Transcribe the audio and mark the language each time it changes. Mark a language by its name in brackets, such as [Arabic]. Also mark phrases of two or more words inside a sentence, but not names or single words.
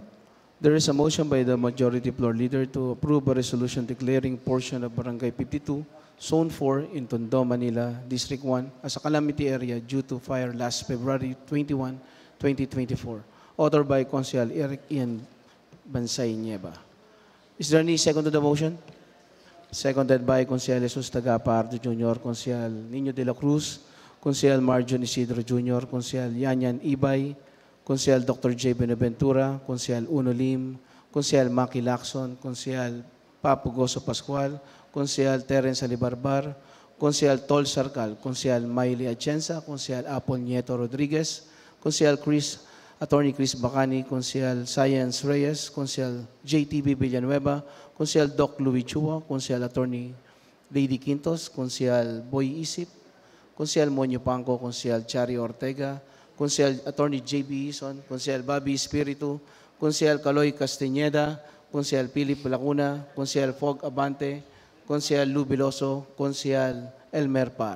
[English] There is a motion by the majority floor leader to approve a resolution declaring portion of Barangay 52, Zone 4 in Tondo, Manila, District 1 as a calamity area due to fire last February 21, 2024. Authored by Councilor Eric Ian Bansay Nieva. Is there any second to the motion? Seconded by Councilor Jesus Tagapardo Jr., Councilor Nino de la Cruz, Councilor Marjon Isidro Jr., Councilor Yanyan Ibay, Councilor Dr. J. Benaventura, Councilor Uno Lim, Councilor Maki Lacson, Councilor Papo Goso Pascual, Councilor Terence Alibarbar, Councilor Tol Sarcal, Councilor Miley Atienza, Councilor Apple Nieto Rodriguez, Councilor Attorney Chris Bacani, Councilor Science Reyes, Councilor JTB Villanueva, Councilor Doc Louis Chua, Councilor Attorney Lady Quintos, Councilor Boy Isip, Councilor Monyo Pangco, Councilor Chari Ortega, Councilor Attorney JB Ison, Councilor Bobby Espiritu, Councilor Caloy Castañeda, Councilor Philip Lacuna, Councilor Fog Abante, Councilor Lou Biloso, Councilor Elmer Par.